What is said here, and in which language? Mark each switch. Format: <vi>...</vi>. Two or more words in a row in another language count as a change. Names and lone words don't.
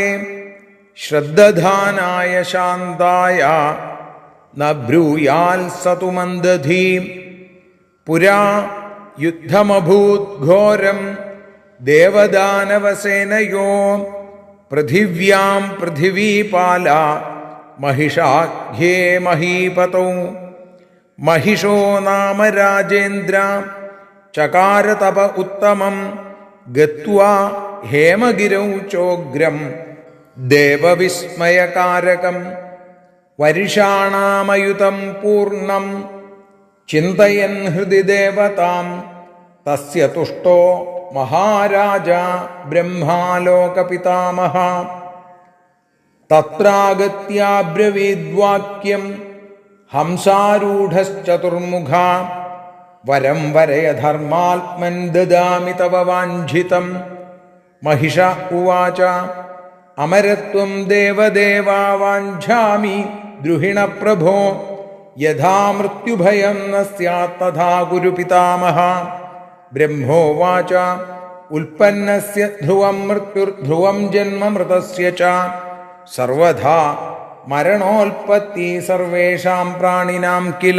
<sa>ശ്രദ്ധാനായ ശാന്തായ ന ബ്രൂയാൽ സതു മന്ദധീ. പുരാ യുദ്ധമഭൂത് ഘോരം ദേവദാനവസേനയോ. പൃഥിവ്യാം പൃഥിവീപാല മഹിഷാഖ്യേ മഹീപതൗ. महिषो नाम राजेन्द्र चकार तप उत्तमं गत्वा हेमगिरौ चोग्रं देवविस्मयकारकं वर्षाणामयुतं पूर्णं चिन्तयन् हृदि देवतां तस्य तुष्टो महाराजा ब्रह्मालोकपितामहः तत्रागत्याब्रवीद्वाक्यं ഹംസാരൂഢശ്ചതുർമുഖ വരം വരയധർമാത്മൻ ദദാമി തവ വാഞ്ഛിതം. महिष उवाच अमरत्वं देवदेवा वाञ्छामि द्रुहिण प्रभो यथा मृत्युभयं न स्यात् तथा कुरु पितामह. ब्रह्मोवाच उत्पन्नस्य ध्रुवं मृत्युर्ध्रुवं जन्म मृतस्य च सर्वथा मरणोत्पत्ति सर्वेषां प्राणिनां किल.</sa>